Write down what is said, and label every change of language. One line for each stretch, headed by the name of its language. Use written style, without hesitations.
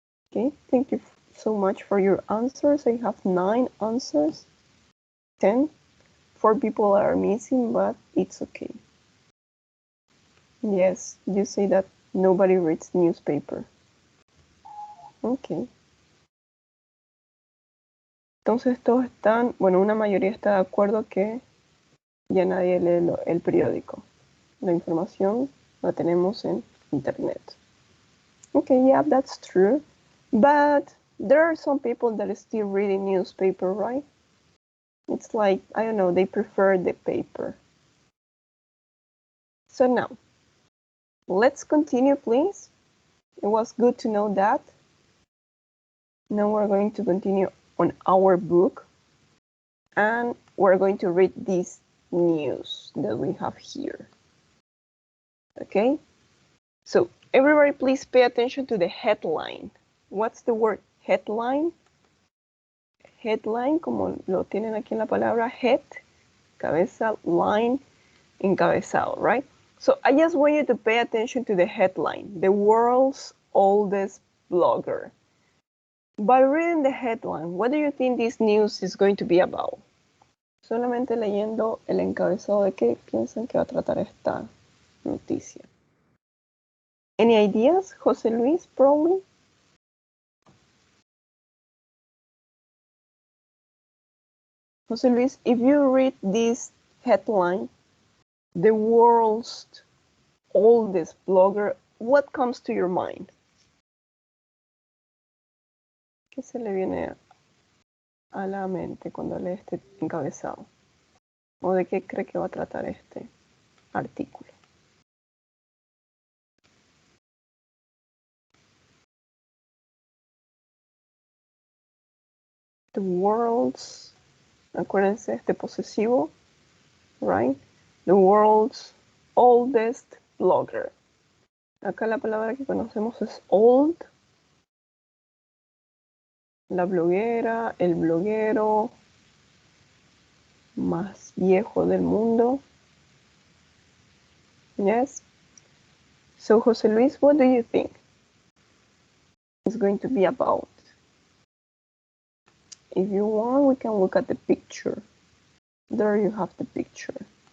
English: Okay, thank you so much for your answers. I have 9 answers. 10. 4 people are missing, but it's okay. Yes, you say that nobody reads newspaper. Okay.
Spanish: Entonces todos están, bueno, una mayoría está de acuerdo que ya nadie lee el periódico. La información la tenemos en internet.
English: Okay, yeah, that's true. But there are some people that are still reading newspaper, right? It's like, I don't know, they prefer the paper. So now, let's continue, please. It was good to know that. Now we're going to continue on our book. And we're going to read this news that we have here. Okay? So everybody please pay attention to the headline. What's the word headline?
Spanish: Headline, como lo tienen aquí en la palabra head, cabeza, line, encabezado,
English: right? So I just want you to pay attention to the headline, the world's oldest blogger. By reading the headline, what do you think this news is going to be about?
Spanish: Solamente leyendo el encabezado, ¿de qué piensan que va a tratar esta noticia?
English: Any ideas, José Luis, probably? José Luis, if you read this headline, the world's oldest blogger, what comes to your mind?
Spanish: ¿Qué se le viene a la mente cuando lee este encabezado? ¿O de qué cree que va a tratar este artículo?
English: The world's,
Spanish: acuérdense, este posesivo,
English: right? The world's oldest blogger.
Spanish: Acá la palabra que conocemos es old. La bloguera, el bloguero más viejo del mundo.
English: Yes. So, José Luis, what do you think it's going to be about? If you want, we can look at the picture. There you have the picture.